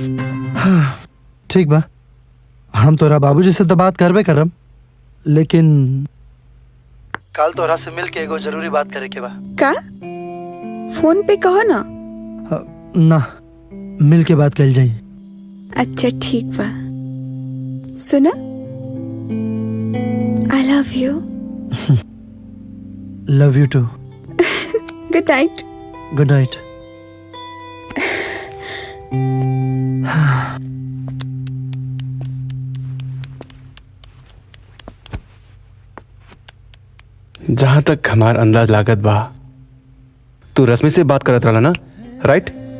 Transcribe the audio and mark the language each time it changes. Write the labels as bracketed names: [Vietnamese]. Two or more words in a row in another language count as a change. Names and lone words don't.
[Bhojpuri] ठीक बा, हम तोरा बाबूजी से तो बात करबे करम, लेकिन कल तोरा से मिल के एगो जरूरी बात करे के बा। का? फोन पे कहो ना। ना, मिल के बात कर जाई। अच्छा ठीक बा, सुना, [English] I love you. Love you too. Good night. Good night. [Bhojpuri] जहां तक हमार अंदाज लागत बा, तू रश्मि से बात करत रहला ना, राइट?